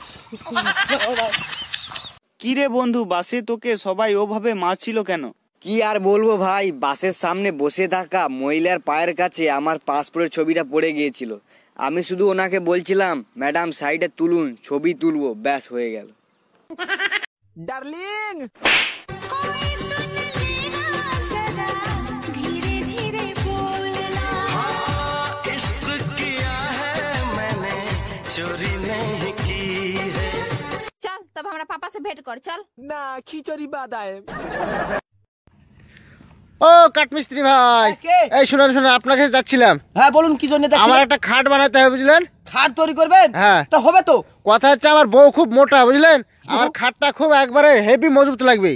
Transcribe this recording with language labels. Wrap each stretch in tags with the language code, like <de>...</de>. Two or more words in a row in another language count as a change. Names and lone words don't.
<bn>কি রে বন্ধু, বাসে তোকে সবাই ওভাবে মারছিল কেন? কি আর বলবো ভাই, বাসের সামনে বসে থাকা মহিলার পায়ের কাছে আমার পাসপোর্টের ছবিটা পড়ে গিয়েছিল। আমি শুধু ওনাকে বলছিলাম, ম্যাডাম সাইডে তুলুন, ছবি তুলবো, ব্যাস হয়ে গেল। ডার্লিং,</bn> <hi>चल तब हमारा पापा से भेंट कर। चल</hi> <bn>না খিচুড়ি বাদায়। ও কাঠমিস্ত্রি ভাই, এই শুনুন শুনুন, আপনার কাছে যাচ্ছিলাম। হ্যাঁ বলুন, কি জন্য? আমার একটা খাট বানাতে হবে বুঝলেন। খাট তৈরি করবেন? হ্যাঁ। তা হবে তো। কথা হচ্ছে আমার বউ খুব মোটা বুঝলেন, আমার খাটটা খুব একবারে হেভি মজবুত লাগবে।</bn>